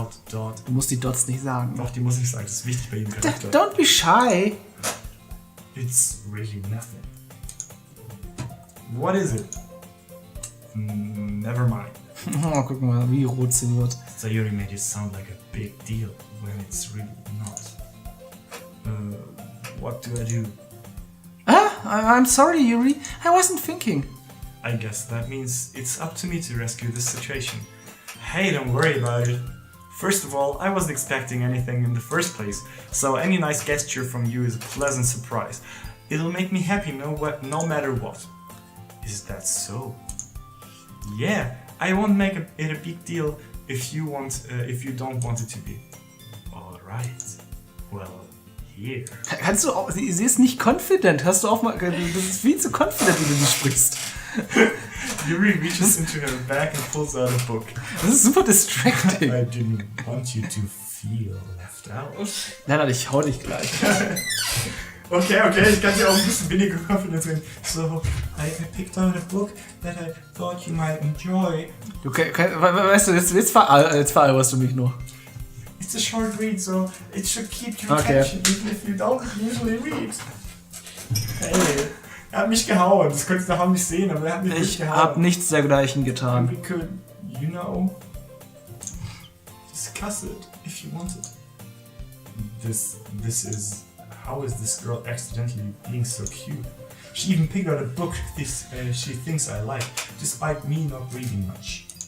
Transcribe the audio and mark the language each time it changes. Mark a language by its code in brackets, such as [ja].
[de] Du musst die Dots nicht sagen. Doch, die muss ich sagen, das ist wichtig bei jedem Charakter. [en] Don't be shy. It's really nothing. What is it? Never mind. [de] Oh, guck mal, wie rot sie wird. [en] Sayori made it sound like a big deal when it's really not. What do I do? I'm sorry, Yuri. I wasn't thinking. I guess that means it's up to me to rescue this situation. Hey, don't worry about it. First of all, I wasn't expecting anything in the first place, so any nice gesture from you is a pleasant surprise. It'll make me happy no matter what. Is that so? Yeah, I won't make it a big deal if you don't want it to be. Alright. Well, here. [de] Kannst du auch, sie ist nicht confident. Hast du auch mal, das ist viel zu confident, wie du sie sprichst. [en] Yuri reaches into her bag and pulls out a book. [de] Das ist super distracting. [en] I didn't want you to feel left out. [de] Nein, ich hau dich gleich. Okay, ich kann dir auch ein bisschen weniger confident reden. [en] So, I picked out a book that I thought you might enjoy. [de] Weißt du, jetzt veralberst du mich nur. [en] It's a short read, so it should keep your attention even if you don't usually read. [de] Hey, er hat mich gehauen. Das könntest du nachher nicht sehen, aber er hat mich nicht gehauen. Ich hab nichts dergleichen getan. [en] We could, you know, discuss it. if you want it. This is... How is this girl accidentally being so cute? She even picked out a book she thinks I like, despite me not reading much.